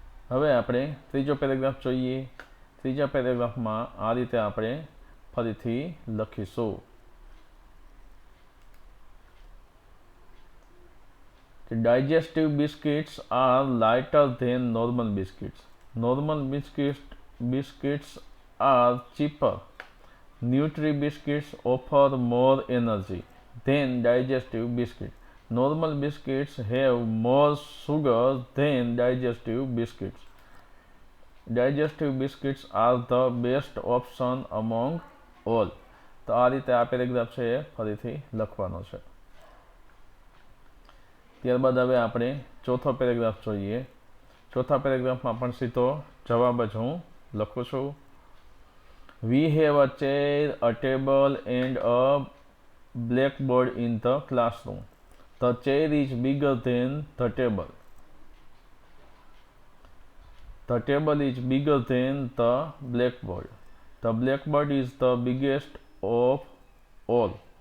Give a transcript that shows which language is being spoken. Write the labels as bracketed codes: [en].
[gu] હવે આપણે ત્રીજો પેરેગ્રાફ જોઈએ. ત્રીજા પેરેગ્રાફમાં આ રીતે આપણે ફરીથી લખીશું કે [en] Digestive biscuits are lighter than normal biscuits. Normal biscuits are cheaper. Nutri biscuits offer more energy than digestive biscuit. Normal biscuits have more sugar than digestive biscuits. Digestive biscuits are the best option among all. [gu] તો આ રીતે આ paragraph છે એ ફરીથી લખવાનો છે. ત્યારબાદ હવે આપણે ચોથો પેરેગ્રાફ જોઈએ. ચોથા પેરેગ્રાફમાં પણ સીધો જવાબ જ હું લખું છું. [en] We have a chair, a table and a blackboard in the classroom. The chair is bigger than the table. The table is bigger than the blackboard. The blackboard is the biggest of all.